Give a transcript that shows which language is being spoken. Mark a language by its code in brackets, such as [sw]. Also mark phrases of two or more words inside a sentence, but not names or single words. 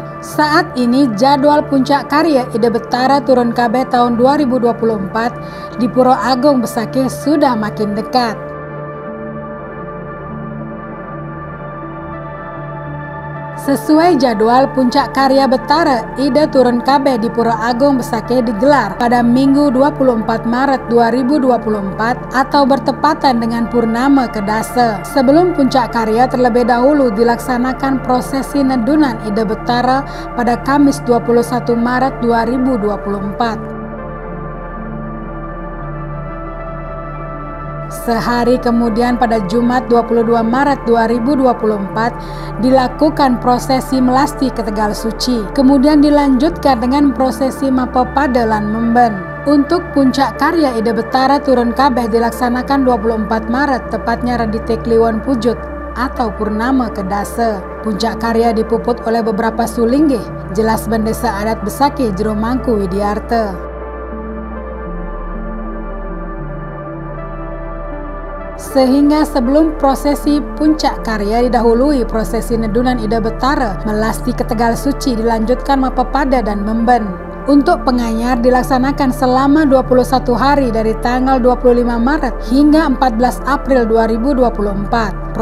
[id] Saat ini jadwal puncak karya Ide Betara Turun Kabeh tahun 2024 di Pura Agung Besakeh sudah makin dekat. Sesuai jadwal, puncak karya Betara Ide Turun Kabeh di Pura Agung Besakeh digelar pada Minggu 24 Maret 2024 atau bertepatan dengan Purnama Kedasa. Sebelum puncak karya terlebih dahulu dilaksanakan prosesi nedunan Ide Betara pada Kamis 21 Maret 2024. Sehari kemudian pada Jumat 22 Maret 2024 dilakukan prosesi melasti ke Tegal Suci. Kemudian dilanjutkan dengan prosesi Mapapada lan Memben. Untuk puncak karya Ide Betara Turun Kabeh dilaksanakan 24 Maret tepatnya Radite Kliwon Pujut atau Purnama Kedasa. Puncak karya dipuput oleh beberapa sulinggih, jelas Bendesa Adat Besakeh Jero Mangku Widiarta. Sehingga sebelum prosesi puncak karya didahului prosesi nedunan Ide Betara melasti ke Tegal Suci dilanjutkan Mapapada dan Memben. Untuk penganyar dilaksanakan selama 21 hari dari tanggal 25 Maret hingga 14 April 2024.